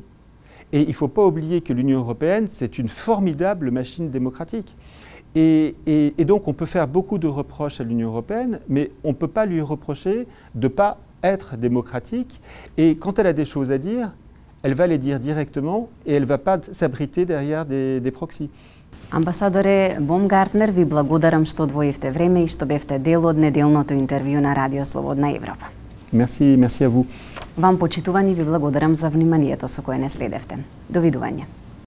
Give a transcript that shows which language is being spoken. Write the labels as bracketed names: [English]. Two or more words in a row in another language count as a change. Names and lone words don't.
[French] Et il ne faut pas oublier que l'Union européenne, c'est une formidable machine démocratique. Et donc, on peut faire beaucoup de reproches à l'Union européenne, mais on ne peut pas lui reprocher de ne pas être démocratique. Et quand elle a des choses à dire, elle va les dire directement et elle ne va pas s'abriter derrière des proxys. [Macedonian] Амбасадоре Бомгартнер, ви благодарам што одвоивте време и што бевте дел од неделното интервју на Радио Слободна Европа. [French] Merci à vous. [Macedonian] Вам, почитувани, ви благодарам за вниманието со кое не следевте. Довидување.